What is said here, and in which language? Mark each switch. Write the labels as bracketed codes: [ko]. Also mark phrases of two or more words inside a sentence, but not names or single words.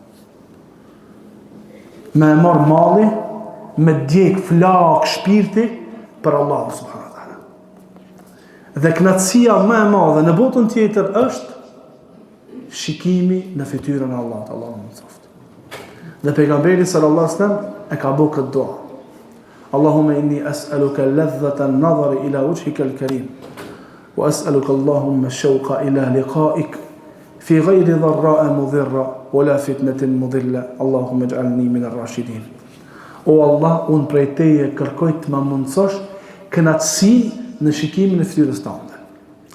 [sq] Me e marr malli, me djeg flak shpirti për Allahun [ar] سبحانه وتعالى. [sq] Dhe kënaqësia më e madhe në botën tjetër është shikimi në fytyrën e Allahut, Allahu më mëshiroft. Dhe pejgamberi [ar] صلى الله عليه وسلم [sq] e ka bërë këtë dua. [ar] اللهم إني أسألك لذة النظر إلى وجهك الكريم وأسألك اللهم الشوق إلى لقائك في غير ضراء مضرة ولا فتنة مضلة. اللهم اجعلني من الراشدين. [sq] O Allah, unë prej teje kërkoj të më mundësosh kënaqësi në shikimin e fytyrës tënde.